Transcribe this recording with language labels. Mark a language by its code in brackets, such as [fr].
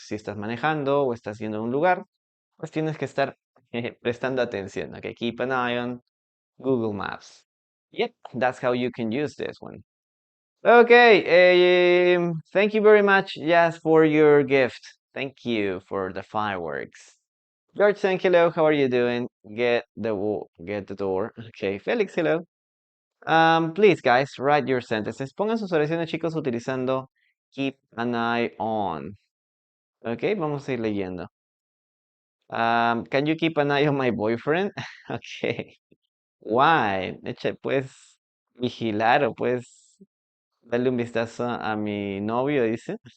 [es] Si estás manejando o estás yendo a un lugar, pues tienes que estar prestando atención, ok? [en] Keep an eye on Google Maps. Yep, that's how you can use this one. Okay, thank you very much, Jazz, for your gift. Thank you for the fireworks. George saying hello, how are you doing? Get the door. Okay, Felix, hello. Please, guys, write your sentences. [es] Pongan sus oraciones, chicos, utilizando keep an eye on. [en] Okay, [es] vamos a ir leyendo. [en] Can you keep an eye on my boyfriend? Okay. Why? [es] Puedes vigilar o puedes darle un vistazo a mi novio, dice.